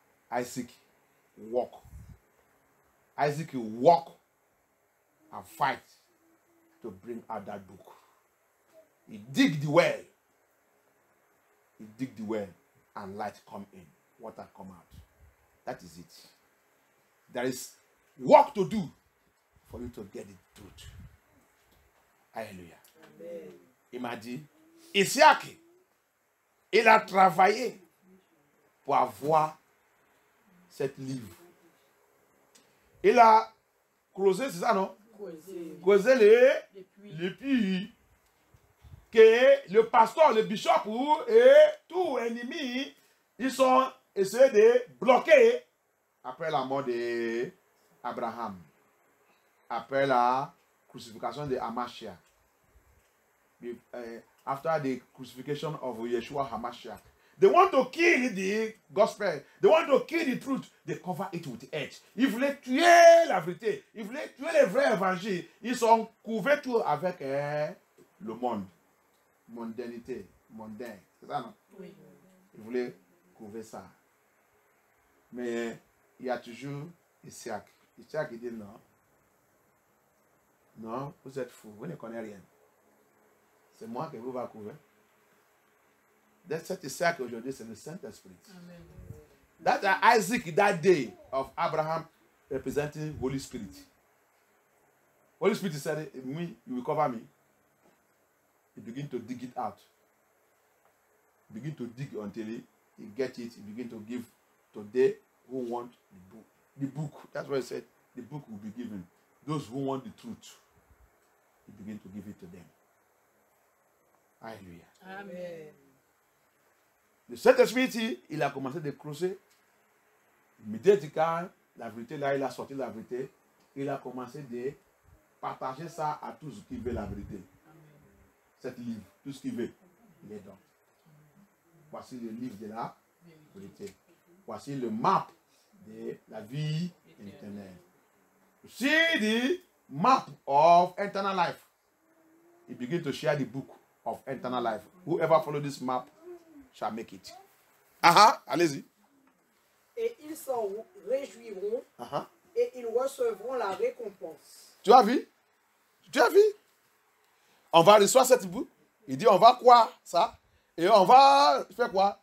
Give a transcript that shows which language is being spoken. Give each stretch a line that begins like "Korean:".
English: Isaac walk. Isaac will walk and fight to bring out that book. He dig the well. He dig the well and light come in. Water come out. That is it. There is work to do for you to get the truth.
French: Alléluia. Amen. Il m'a dit, Isaac, il a travaillé pour avoir cette livre. Il a creusé, c'est ça, non? Creusé les puits que le pasteur, le bishop et tout ennemi, ils sont essayés de bloquer après la mort d'Abraham, après la crucifixion de Hamashiach,
English: after the crucifixion of Yeshua HaMashiach.
French: They want to kill the gospel. They want to kill the truth. They cover it with edge. Ils voulaient tuer la vérité. Ils voulaient tuer les vrais évangiles. Ils sont couverts tout avec le monde. Mondanité. Mondain. C'est ça, non? Oui. Ils voulaient couvrir ça. Mais il y a toujours Isaac. Isaac, il dit non. Non, vous êtes fous. Vous ne connaissez rien. C'est moi qui vous va couvrir.
English: That's Isaac
French: aujourd'hui, c'est le Saint-Esprit.
English: That's Isaac that day of Abraham representing Holy Spirit. Holy Spirit said, me, you will cover me. He begin to dig it out. Begin to dig until he get it. He begin to give to they who want the book. The book, that's why he said, the book will be given. Those who want the truth, he begin to give it to them.
French: Alléluia. Amen. Le Saint-Esprit, il a commencé de creuser. Immédiatement, la vérité, là, il a sorti la vérité. Il a commencé de partager ça à tous qui veulent la vérité. Cet livre, tout ce qu'il veut, il est dedans. Voici le livre de la vérité. Voici le map de la vie éternelle.
English: See the map of eternal life. He began to share the book of eternal life. Whoever follow this map shall make it.
French: Allez-y. Et ils s'en réjouiront et ils recevront la récompense. Tu as vu? Tu as vu? On va recevoir cette book. Il dit on va croire ça et on va faire quoi?